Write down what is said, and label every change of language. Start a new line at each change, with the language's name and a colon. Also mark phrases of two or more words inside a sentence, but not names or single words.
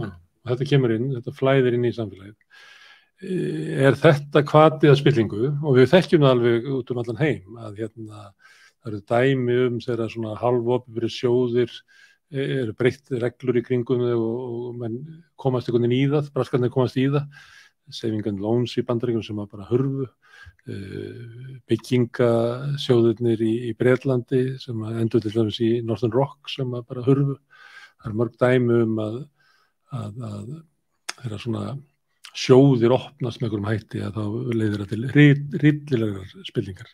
Icelandic: Og þetta kemur inn, þetta flæðir inn í samfélagið. Er þetta hvatið að spillingu og við þekkjum það alveg út allan heim að það eru dæmi þegar svona halvopinberir sjóðir eru breytt reglur í kringum og menn komast einhvern veginn í það, braskarnir komast í það,
English: saving and loans
Icelandic: í Bandaríkjunum sem bara hurfu, byggingasjóðirnir í Bretlandi sem endur til dæmis í Northern Rock sem bara hurfu. Það eru mörg dæmi að þeirra svona sjóðir opnast með einhverjum hætti að þá leiðir það til rillilegar spillingar.